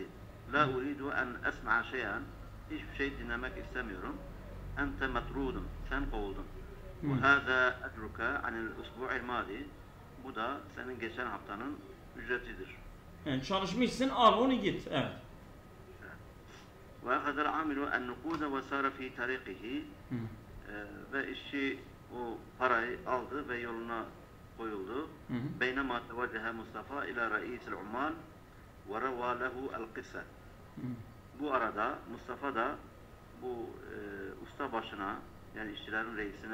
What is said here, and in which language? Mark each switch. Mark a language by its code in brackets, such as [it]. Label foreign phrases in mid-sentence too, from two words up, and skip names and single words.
[ar] لا أريد أن أسمع شيئا, [tr] hiçbir şey dinlemek istemiyorum. [ar] أنت مطرود, [tr] sen kovuldun. [ar] وهذا أجرك عن الأسبوع الماضي, [tr] bu da senin geçen haftanın ücretidir. Yani çalışmışsın, al onu git. Evet. [ar] وأخذ العامل النقود وسار في طريقه. [tr] Ve işçi o parayı aldı ve yoluna koyuldu. [ar] بينما توجه مصطفى إلى رئيس العمال وروى له القصة. [tr] Bu arada Mustafa da bu usta başına, yani işçilerin reisine,